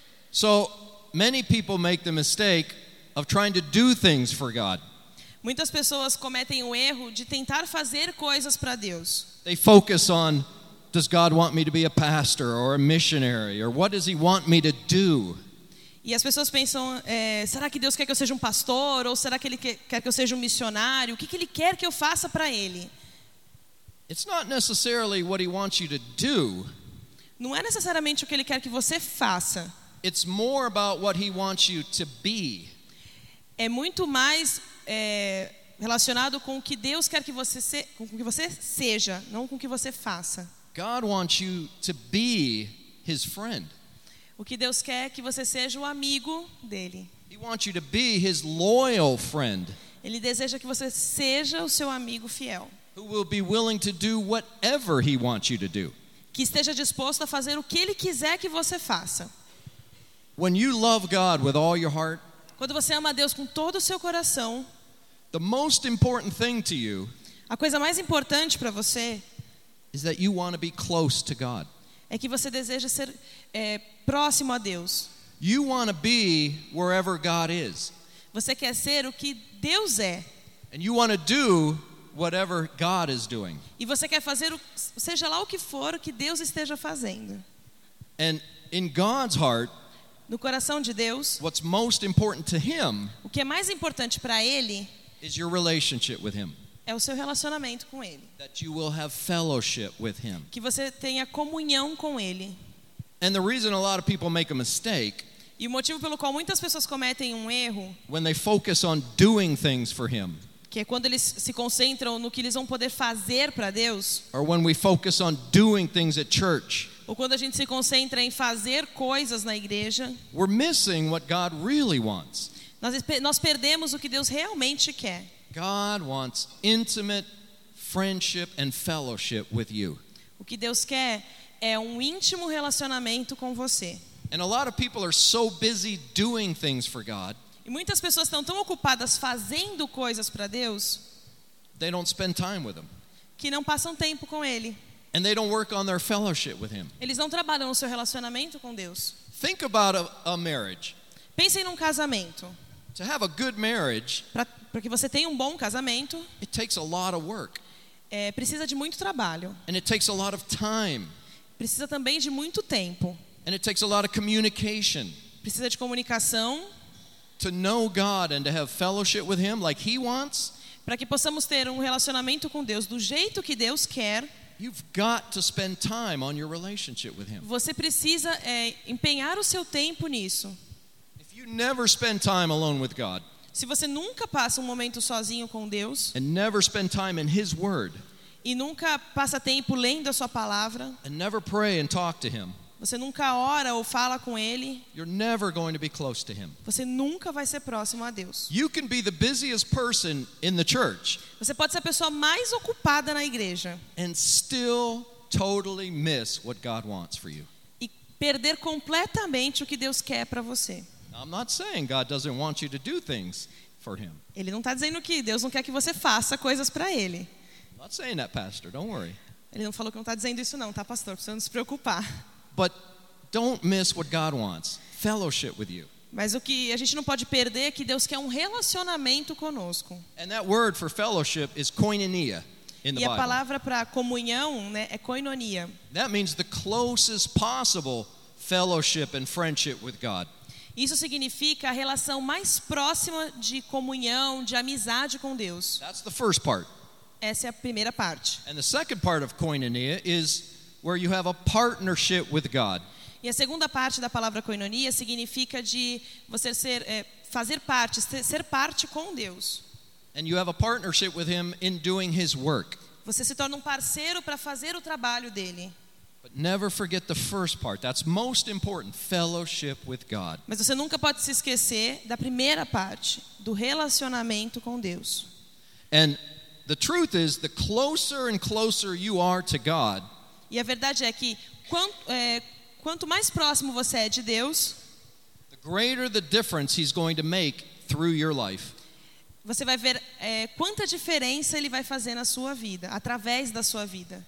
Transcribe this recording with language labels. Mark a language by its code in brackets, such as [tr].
[en] So many people make the mistake of trying to do things for God. [pt] Muitas pessoas cometem o erro de tentar fazer coisas para Deus. [en] They focus on, does God want me to be a pastor or a missionary or what does he want me to do? [pt] E as pessoas pensam, será que Deus quer que eu seja um pastor ou será que ele quer que eu seja um missionário? O que ele quer que eu faça para ele? [en] It's not necessarily what he wants you to do. [pt] Não é necessariamente o que ele quer que você faça. [en] It's more about what he wants you to be. [pt] É muito mais relacionado com o que Deus quer que você seja, com o que você seja, não com o que você faça. [en] God wants you to be his friend. [pt] O que Deus quer que você seja o amigo dele. [en] He wants you to be his loyal friend. [pt] Ele deseja que você seja o seu amigo fiel. [en] Who will be willing to do whatever he wants you to do. [pt] Que esteja disposto a fazer o que ele quiser que você faça. [en] When you love God with all your heart, [pt] quando você ama a Deus com todo o seu coração, [en] the most important thing to you, [pt] a coisa mais importante para você, [en] is that you want to be close to God. [pt] É que você deseja ser próximo a Deus. [en] You want to be wherever God is. [pt] Você quer ser o que Deus é. [en] And you want to do whatever God is doing. [pt] E você quer fazer o, seja lá o que for, o que Deus esteja fazendo. [en] And in God's heart, [pt] no coração de Deus, [en] what's most important to him, [pt] o que é mais importante para ele, [en] is your relationship with him. [pt] É o seu relacionamento com ele. [en] That you will have fellowship with him. [pt] Que você tenha comunhão com ele. [en] And the reason a lot of people make a mistake, [pt] e o motivo pelo qual muitas pessoas cometem um erro, [en] when they focus on doing things for him, [pt] que é quando eles se concentram no que eles vão poder fazer para Deus, [en] or when we focus on doing things at church, [pt] ou quando a gente se concentra em fazer coisas na igreja, [en] we're missing what God really wants. [pt] Nós perdemos o que Deus realmente quer. [en] God wants intimate friendship and fellowship with you. [pt] O que Deus quer é um íntimo relacionamento com você. [en] And a lot of people are so busy doing things for God. [pt] E muitas pessoas estão tão ocupadas fazendo coisas para Deus. [en] They don't spend time with him. [pt] Que não passam tempo com ele. [en] And they don't work on their fellowship with him. [pt] Eles não trabalham no seu relacionamento com Deus. [en] Think about a marriage. [pt] Pensem num casamento. [en] To have a good marriage, [pt] para que você tenha um bom casamento, [en] it takes a lot of work. [pt] É, precisa de muito trabalho. [en] And it takes a lot of time. [pt] Precisa também de muito tempo. [en] And it takes a lot of communication. [pt] Precisa de comunicação. [en] To know God and to have fellowship with him like he wants, [pt] para que possamos ter um relacionamento com Deus do jeito que Deus quer, [en] you've got to spend time on your relationship with him. [pt] Você precisa empenhar o seu tempo nisso. [en] If you never spend time alone with God, [pt] se você nunca passa um momento sozinho com Deus, [en] and never spend time in his word, [pt] e nunca passa tempo lendo a sua palavra, [en] and never pray and talk to him, [pt] você nunca ora ou fala com ele, [en] you're never going to be close to him. [pt] Você nunca vai ser próximo a Deus. [en] You can be the busiest person in the church, [pt] você pode ser a pessoa mais ocupada na igreja, [en] and still totally miss what God wants for you. [pt] E perder completamente o que Deus quer para você. [en] I'm not saying God doesn't want you to do things for him. [pt] Ele não está dizendo que Deus não quer que você faça coisas para ele. [en] I'm not saying that, pastor. Don't worry. [pt] Ele não falou que não está dizendo isso não, tá, pastor? Precisa não se preocupar. [en] But don't miss what God wants. Fellowship with you. [pt] Mas o que a gente não pode perder é que Deus quer um relacionamento conosco. [en] And that word for fellowship is koinonia in the Bible. [pt] E a palavra para comunhão, né, é koinonia. [en] That means the closest possible fellowship and friendship with God. [pt] Isso significa a relação mais próxima de comunhão, de amizade com Deus. [en] That's the first part. [pt] Essa é a primeira parte. [en] And the second part of koinonia is where you have a partnership with God. [pt] E a segunda parte da palavra koinonia significa de você ser fazer parte, ser parte com Deus. [en] And you have a partnership with him in doing his work. [pt] Você se torna um parceiro para fazer o trabalho dele. [en] But never forget the first part. That's most important, fellowship with God. [pt] Mas você nunca pode se esquecer da primeira parte, do relacionamento com Deus. [en] And the truth is, the closer and closer you are to God, [pt] e a verdade é que quanto mais próximo você é de Deus, [en] the greater the difference he's going to make through your life. [pt] Você vai ver quanta diferença ele vai fazer na sua vida, através da sua vida.